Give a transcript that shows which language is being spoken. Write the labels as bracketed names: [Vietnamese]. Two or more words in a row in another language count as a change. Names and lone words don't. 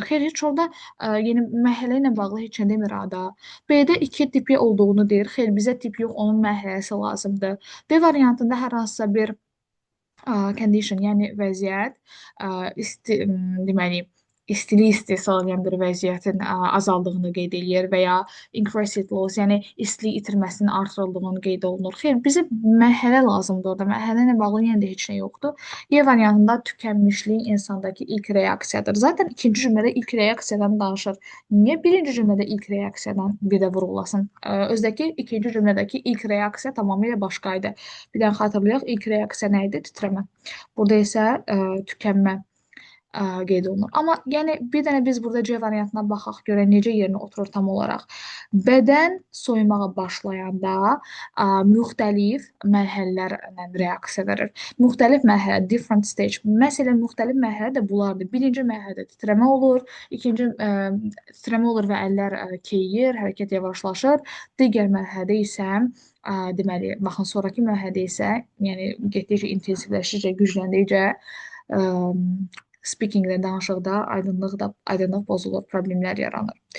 [Azerbaijani] Xeyr, heç orada yəni mərhələ ilə bağlı heç nə demir ada. B-də 2 tipi olduğunu deyir. Xeyr, bizə tip yox, onun mərhələsi lazımdır. D variantında hər hansısa bir condition, yəni vəziyyət, deməli, istilik istehsal edən bir vəziyyətin azaldığını qeyd eləyir və ya [English] increased heat loss, [Azerbaijani] yəni istilik itirməsinin artırıldığını qeyd olunur. Xeyr, bizə mərhələ lazımdır orada. Mərhələ ilə bağlı yenə də heç nə yoxdur. Y variantında tükənmişlik insandakı ilk reaksiyadır. Zaten ikinci cümlədə ilk reaksiyadan danışır. Niyə birinci cümlədə ilk reaksiyadan bir də vurulasın? Özdəki ikinci cümlədəki ilk reaksiya tamamilə başqa idi. Bir də xatırlayaq, ilk reaksiya nə idi? Titrəmə. Burada isə tükənmə qeyd olunur. Amma yəni bir dənə biz burada C variantına baxaq görək necə yerinə oturur tam olaraq. Bədən soyumağa başlayanda müxtəlif mərhələlərlə reaksiya verir. Müxtəlif mərhələ, [English] different stage. [Azerbaijani] Məsələn, müxtəlif mərhələ də bunlardır. Birinci mərhələdə titrəmə olur, ikinci titrəmə olur və əllər keyiyir, hərəkət yavaşlaşır. Digər mərhələdə isə deməli, baxın sonrakı mərhələdə isə, yəni getdikcə intensivləşdikcə, gücləndikcə speakingdə, danışıqda aydınlıq pozulur, problemlər yaranır.